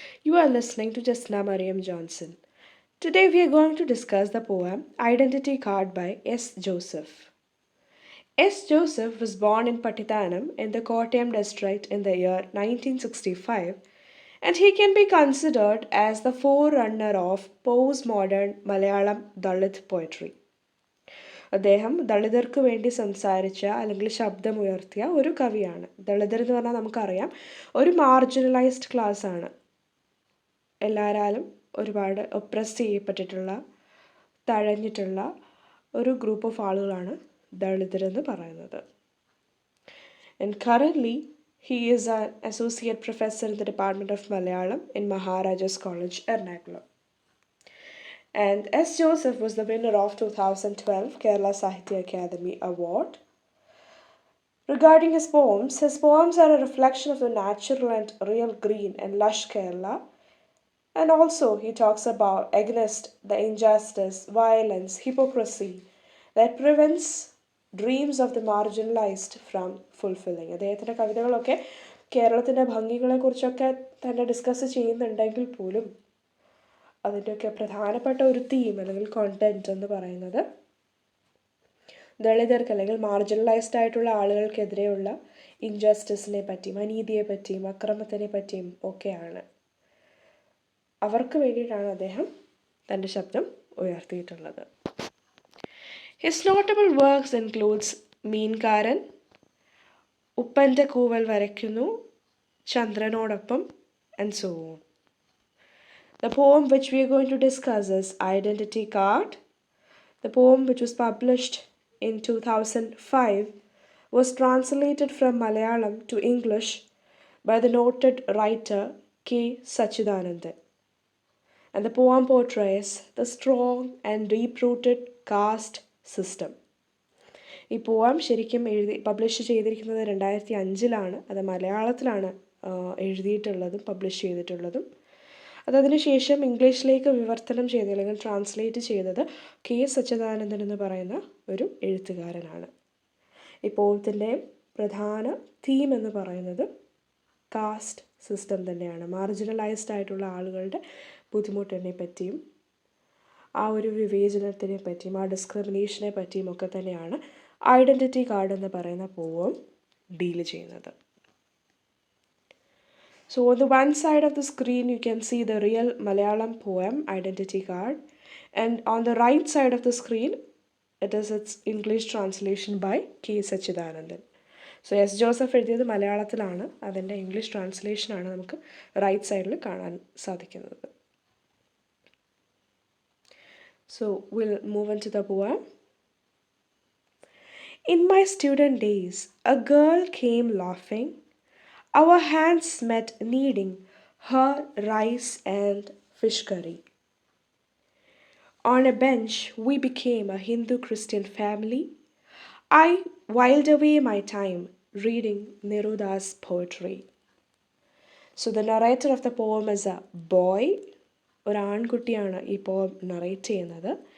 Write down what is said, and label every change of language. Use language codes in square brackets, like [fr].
[en] You are listening to Jasna Mariam Johnson. Today we are going to discuss the poem Identity Card by S. Joseph. S. Joseph was born in Patithanam in the Kottayam district in the year 1965, and he can be considered as the forerunner of postmodern Malayalam Dalit poetry. [ml] അദ്ദേഹം ദളിതർക്ക് വേണ്ടി സംസാരിച്ച അല്ലെങ്കിൽ ശബ്ദമുയർത്തിയ ഒരു കവിയാണ്. ദളിതർ എന്ന് പറഞ്ഞാൽ നമുക്കറിയാം ഒരു മാർജിനലൈസ്ഡ് ക്ലാസ് ആണ്. എല്ലാവരാലും ഒരുപാട് ഒപ്രസ് ചെയ്യപ്പെട്ടിട്ടുള്ള തഴഞ്ഞിട്ടുള്ള ഒരു ഗ്രൂപ്പ് ഓഫ് ആളുകളാണ് ദളിതരെന്ന് പറയുന്നത്. [en] And currently he is an associate professor in the Department of Malayalam in Maharaja's College, Ernakulam. And S. Joseph was the winner of 2012 Kerala Sahitya Academy Award. Regarding his poems are a reflection of the natural and real green and lush Kerala. And also he talks about against the injustice, violence, hypocrisy that prevents dreams of the marginalized from fulfilling. [ml] അദ്ദേഹത്തിൻ്റെ കവിതകളൊക്കെ കേരളത്തിൻ്റെ ഭംഗികളെക്കുറിച്ചൊക്കെ തന്നെ discuss ചെയ്യുന്നുണ്ടെങ്കിൽ പോലും അതിൻ്റെയൊക്കെ പ്രധാനപ്പെട്ട ഒരു theme അല്ലെങ്കിൽ content എന്ന് പറയുന്നത് ദളിതർക്ക് അല്ലെങ്കിൽ മാർജിനലൈസ്ഡ് ആയിട്ടുള്ള ആളുകൾക്കെതിരെയുള്ള ഇൻജസ്റ്റിസിനെ പറ്റിയും അനീതിയെ പറ്റിയും അക്രമത്തിനെ പറ്റിയും ഒക്കെയാണ്. അവർക്ക് വേണ്ടിയിട്ടാണ് അദ്ദേഹം തൻ്റെ ശബ്ദം ഉയർത്തിയിട്ടുള്ളത്. [en] His notable works includes മീൻകാരൻ, ഉപ്പൻ്റെ കൂവൽ വരയ്ക്കുന്നു, ചന്ദ്രനോടൊപ്പം and so on. The poem which we are going to discuss is Identity Card. The poem, which was published in 2005, was translated from Malayalam to English by the noted writer K. Sachidanandan. And the poem portrays the strong and deep-rooted caste system. [ml] ഈ പോം ശരിക്കും publish ചെയ്തിരിക്കുന്നത് 2005 അത് മലയാളത്തിലാണ് എഴുതിയിട്ടുള്ളതും publish ചെയ്തിട്ടുള്ളതും. അതിനുശേഷം ഇംഗ്ലീഷിലേക്ക് വിവർത്തനം ചെയ്ത് അല്ലെങ്കിൽ ട്രാൻസ്ലേറ്റ് ചെയ്തത് കെ സച്ചിദാനന്ദൻ എന്ന് പറയുന്ന ഒരു എഴുത്തുകാരനാണ്. ഈ പോയത്തിൻ്റെ പ്രധാന തീം എന്ന് പറയുന്നത് കാസ്റ്റ് സിസ്റ്റം തന്നെയാണ്. മാർജിനലൈസ്ഡ് ആയിട്ടുള്ള ആളുകളുടെ ബുദ്ധിമുട്ടിനെ പറ്റിയും ആ ഒരു വിവേചനത്തിനെ പറ്റിയും ആ ഡിസ്ക്രിമിനേഷനെ പറ്റിയും ഒക്കെ തന്നെയാണ് ഐഡൻറ്റിറ്റി കാർഡ് എന്ന് പറയുന്ന പോം ഡീൽ ചെയ്യുന്നത്. [en] So on the one side of the screen you can see the real Malayalam poem Identity Card, and on the right side of the screen it is its English translation by K. Sachidanandan. So S. [ml] Joseph എഴുതിയത് മലയാളത്തിലാണ്, അതിൻ്റെ English ട്രാൻസ്ലേഷനാണ് നമുക്ക് right സൈഡിൽ കാണാൻ സാധിക്കുന്നത്. [en] So we'll move into the poem. In my student days, a girl came laughing. Our hands met kneading her rice and fish curry. On a bench, we became a Hindu-Christian family. I whiled away my time reading Neruda's poetry. So the narrator of the poem is a boy. [ml] ഒരു ആൺകുട്ടിയാണ് ഈ പോം narrate ചെയ്യുന്നത്.